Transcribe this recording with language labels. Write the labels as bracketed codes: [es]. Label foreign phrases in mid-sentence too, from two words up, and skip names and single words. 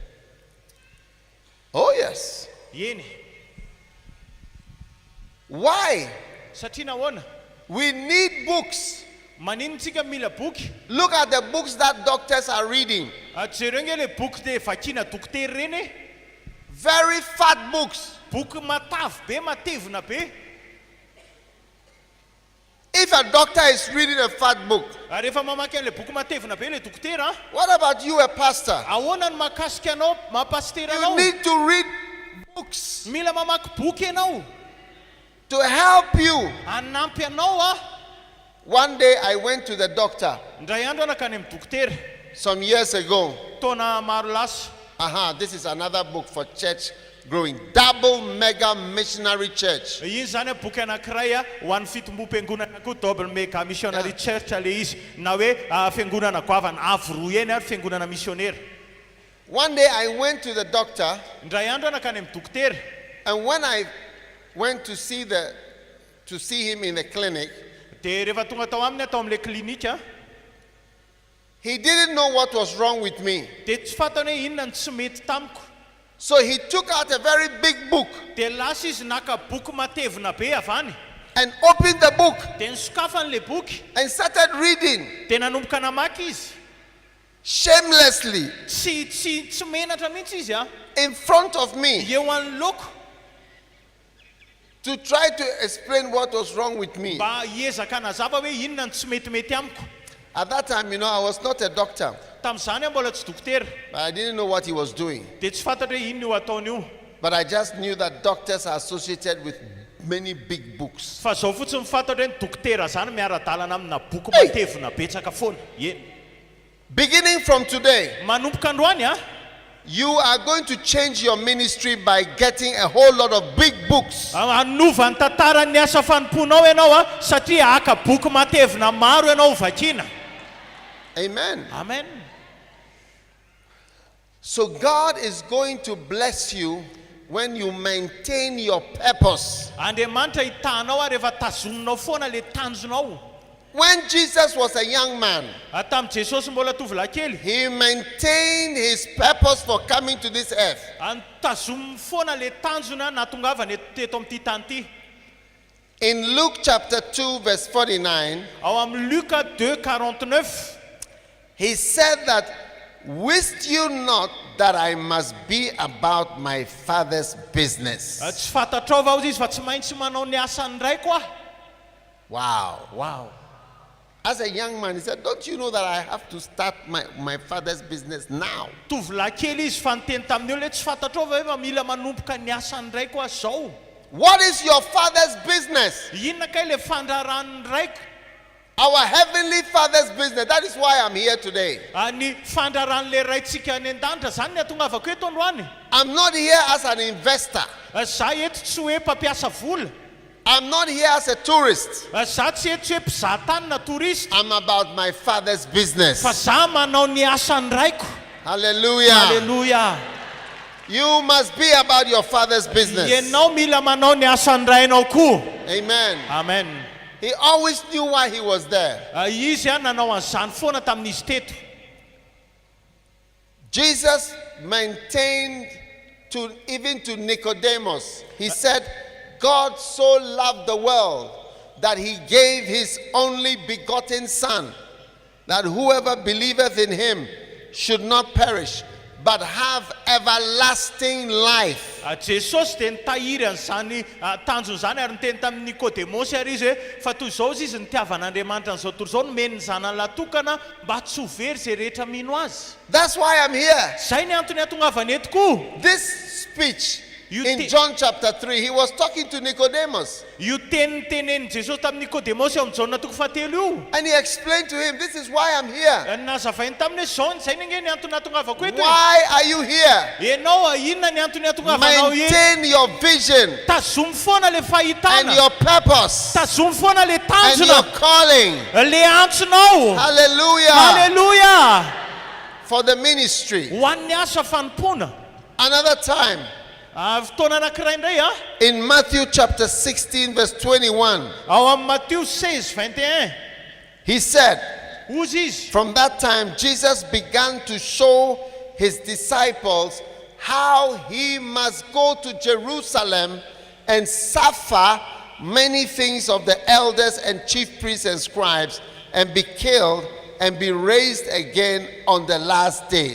[en] Are they there? Oh, yes. [mg] Eny. [en] Why? [mg] Satria nahoana? [en] We need books. [mg] Maninontsika mila boky? [en] Look at the books that doctors are reading. [mg] Jereo nge le boky de vakiana dokotera reny e. [en] Very fat books. [mg] Boky matavy be, matevina be. [en] If a doctor is reading a fat book, [mg] Rehefa mamaky an'le boky matevina be le dokotera, [en] what about you, a pastor? [mg] ahoana ny mahakasika anao, mahapastera [en] You [mg] anao? [en] need to read books [mg] Mila mamaky boky ianao, [en] to help you. [mg] hanampy anao a. [en] One day I went to the doctor [mg] Indray andro anakany amin'ny dokotera, [en] some years ago. [mg] taona maro lasa. [en] This is another book for church growing. Double mega missionary church. [mg] Iny zany a boky anankiray a ho an'ny fitombom-piangonana koa [en] double mega missionary church [mg] le izy, na hoe fiangonana goavana avo roa eny ary fiangonana missionnaire. [en] One day I went to the doctor, [mg] Indray andro anakany amin'ny dokotera, [en] and when I went to see him in the clinic, [mg] de rehefa tonga tao aminy atao amin'le klinika, [en] he didn't know what was wrong with me. [mg] de tsy fantany hoe inona ny tsy mety tamiko. [en] So he took out a very big book [mg] De lasa izy naka boky matevina be avy any, [en] and opened the book [mg] de nisokafany le boky, [en] and started reading [mg] de nanomboka namaky izy. [en] shamelessly [mg] Tsy menatra mihitsy izy a, [en] in front of me [mg] eo anoloko, [en] to try to explain what was wrong with me. [mg] mba hiezaka nazava hoe inona ny tsy metimety amiko. [en] At that time, I was not a doctor, [mg] Tamin'izany mbola tsy dokotera, [en] but I didn't know what he was doing. [mg] de tsy fantatra hoe inona io ataony io. [en] But I just knew that doctors are associated with many big books. [mg] Fa zao fotsiny fantatra hoe ny dokotera zany miara-dalana amina boky [en] Hey! [mg] matevina betsaka foana. [en] Beginning from today, [mg] Manomboka androany a, [en] you are going to change your ministry by getting a whole lot of big books. [mg] anova ny tantaran'ny asa fanomponao ianao a, satria aka boky matevina maro ianao vakiana. [en] Amen. [mg] Amen. [en] So God is going to bless you when you maintain your purpose. [mg] Andriamanitra hitanao a rehefa tazoninao foana le tanjonao. [en] When Jesus was a young man, [mg] Tamin'i Jesosy mbola tovolahy kely, [en] he maintained his purpose for coming to this earth. [mg] tazominy foana le tanjona natongavany teto amin'ity tany ity. [en] In Luke chapter 2, verse 49, [mg] Ao amin'ny Luka 2:49, [en] he said that, "Wist you not that I must be about my Father's business?" [mg] tsy fantatrao va izy fa tsy maintsy manao ny asany raiko aho. [en] Wow. [mg] Wow. [en] As a young man, he said, "Don't you know that I have to start my Father's business now?" [mg] Tovolahy kely izy fa niteny tamin'ny olona hoe tsy fantatrao va hoe fa mila manomboka ny asany raiko aho zao. [en] What is your Father's business? [mg] Inona kay le fandraran'ny raiko? [en] Our Heavenly Father's business. That is why I'm here today. [mg] Ny fandraran'le raitsika any an-danitra zany ny atongavako eto androany. [en] I'm not here as an investor. [mg] Za eto tsy hoe mpampiasa vola. [en] I'm not here as a tourist. [mg] Za tsy eto tsy hoe mpizahatany na torista. [en] I'm about my Father's business. [mg] Fa za manao ny asany raiko. [en] Hallelujah. [mg] Hallelujah. [en] You must be about your Father's business. [mg] Ianao mila manao ny asany rainao koa. [en] Amen. [mg] Amen. [en] He always knew why he was there. [mg] Izy a nanao an'izany foana tamin'izy teto. [en] Jesus maintained even to Nicodemus. He said, God so loved the world that he gave his only begotten Son, that whoever believeth in him should not perish, but have everlasting life. [mg] Jesosy dia nitahiry an'izany tanjony zany ary niteny tamin'ny Nikodemosy ary izy hoe fa toy izao izy nitiavan'Andriamanitra an'izao tontolo izao nomeny ny zanany latokana mba tsy ho very izay rehetra mino azy. [en] That's why I'm here. [mg] Zay ny antony atongavany eto koa. [en] This speech in John chapter 3, he was talking to Nicodemus. [mg] Io tenen'ny Jesosy tamin'ny Nikodemosy ao amin'ny Jaona toko fahatelo io. [en] And he explained to him, this is why I'm here. [mg] Nazavainy taminy hoe zay ny ny antony atongavako eto. [en] Why are you here? [mg] Ianao inona ny antony atongavanao eto? [en] Maintain your vision [mg] Tazomy foana le [en] and [mg] fahitana. [en] your purpose [mg] Tazomy foana le [en] and your [mg] tanjona. [en] calling. [mg] Le antsonao. [en] Hallelujah. [mg] Hallelujah. [en] For the ministry. [mg] Ho an'ny asa fanompona. [en] Another time, [mg] Fotoana anankiray indray a. [en] in Matthew chapter 16, verse 21, [mg] Ao amin'ny Matteo 16:21. [en] he said, [mg] Hozy izy. [en] from that time, Jesus began to show his disciples how he must go to Jerusalem and suffer many things of the elders and chief priests and scribes, and be killed and be raised again on the last day.